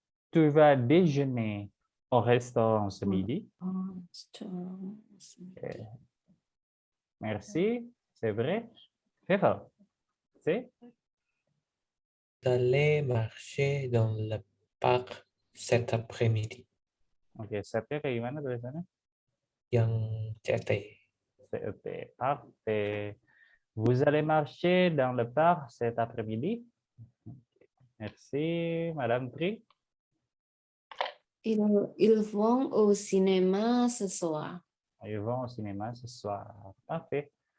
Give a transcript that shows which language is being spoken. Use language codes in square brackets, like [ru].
[fr] Tu vas déjeuner au restaurant ce midi. Okay. Merci. C'est vrai. Faisal. C'est? D'aller marcher dans le parc cet après-midi. [id] Oke, setnya kayak gimana tulisannya? Yang CT. [fr] CET. Parfait. Vous allez marcher dans le parc cet après-midi. Merci, Madame Tri. Ils vont au cinéma ce soir. Ils vont au cinéma ce soir. Parfait.